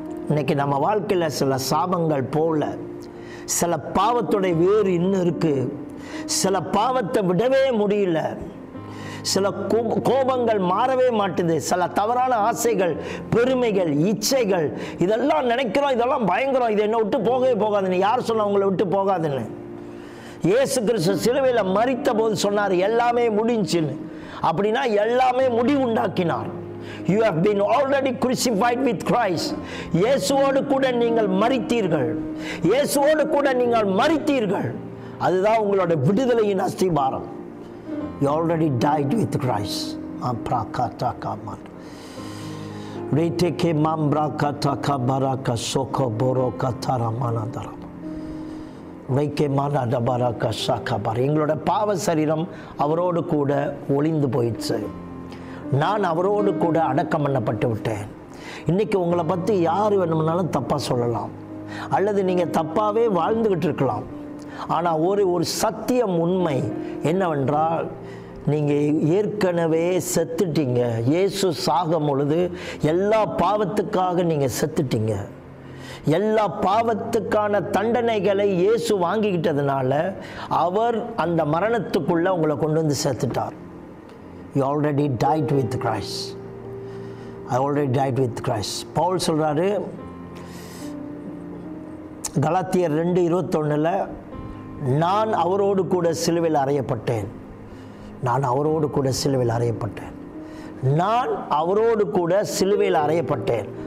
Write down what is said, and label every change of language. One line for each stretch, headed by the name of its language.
Tamil: இன்னைக்கு நம்ம வாழ்க்கையில் சில சாபங்கள் போல சில பாவத்துடைய வேறு இன்னும் இருக்கு, சில பாவத்தை விடவே முடியல, சில கோபங்கள் மாறவே மாட்டுது, சில தவறான ஆசைகள், பெருமைகள், இச்சைகள், இதெல்லாம் நினைக்கிறோம், இதெல்லாம் பயங்கரம், இது என்ன விட்டு போகவே போகாதுன்னு. யார் சொன்னா உங்களை விட்டு போகாதுன்னு? இயேசு கிறிஸ்து சிலுவையில் மரித்த போது சொன்னார் எல்லாமே முடிஞ்சுன்னு. அப்படின்னா எல்லாமே முடிவுண்டாக்கினார்.
English: You have been already crucified with Christ.
Tamil: இயேசுவோடு கூட நீங்கள் மரித்தீர்கள், இயேசுவோடு கூட நீங்கள் மரித்தீர்கள். அதுதான் உங்களோட விடுதலையின் அஸ்திபாரம்.
English: You already died with Christ. Aprakatakaman. Reteke mambrakataka baraka soko boraka taramanadara. Reke manada baraka sakabar.
Tamil: எங்களோட பாவ சரீரம் அவரோடு கூட ஒளிந்து போயிடுச்சு. நான் அவரோடு கூட அடக்கம் பண்ணப்பட்டு விட்டேன். இன்றைக்கி உங்களை பற்றி யார் வேணும்னாலும் தப்பாக சொல்லலாம், அல்லது நீங்கள் தப்பாகவே வாழ்ந்துக்கிட்டு இருக்கலாம். ஆனால் ஒரு சத்தியம் உண்மை என்னவென்றால், நீங்கள் ஏற்கனவே செத்துட்டீங்க. இயேசு சாகும் பொழுது எல்லா பாவத்துக்காக நீங்கள் செத்துட்டீங்க. எல்லா பாவத்துக்கான தண்டனைகளை இயேசு வாங்கிக்கிட்டதுனால அவர் அந்த மரணத்துக்குள்ளே உங்களை கொண்டு வந்து சேர்த்துட்டார்.
English: You already died with Christ. I already died with Christ.
Tamil: Pavul சொல்றாரு கலாத்தியர் 2:21, நான் அவரோடு கூட சிலுவையில் அறையப்பட்டேன், நான் அவரோடு கூட சிலுவையில் அறையப்பட்டேன், நான் அவரோடு கூட சிலுவையில் அறையப்பட்டேன்.